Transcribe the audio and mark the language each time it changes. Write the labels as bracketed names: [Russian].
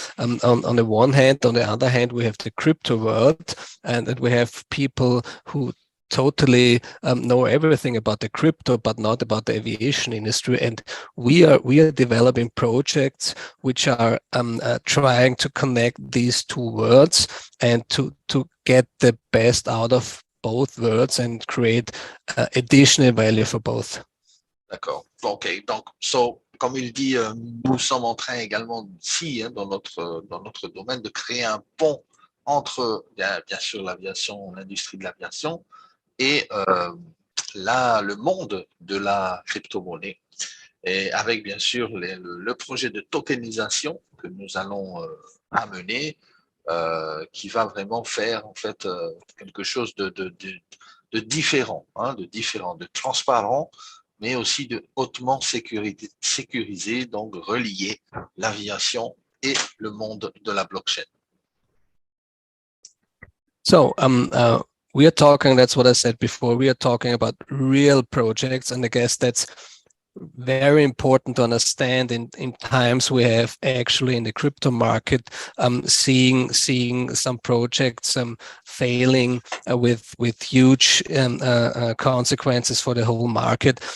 [English] On the one hand, on the other hand, we have the crypto world, and we have people who totally know everything about the crypto, but not about the aviation industry. And we are developing projects which are trying to connect these two worlds and to get the best out of both worlds and create additional value for both. [French] D'accord. OK. Donc, comme il dit, nous sommes en train également ici, dans notre domaine, de créer un pont entre, bien sûr, l'aviation, l'industrie de l'aviation, et le monde de la crypto-monnaie, et avec bien sûr le projet de tokenisation que nous allons amener, qui va vraiment faire en fait quelque chose de différent, de transparent, mais aussi de hautement sécurisé, donc relier l'aviation et le monde de la blockchain. [English] So, we are talking, that's what I said before, we are talking about real projects, and I guess that's very important to understand in times we have actually in the crypto market seeing some projects failing with huge consequences for the whole market.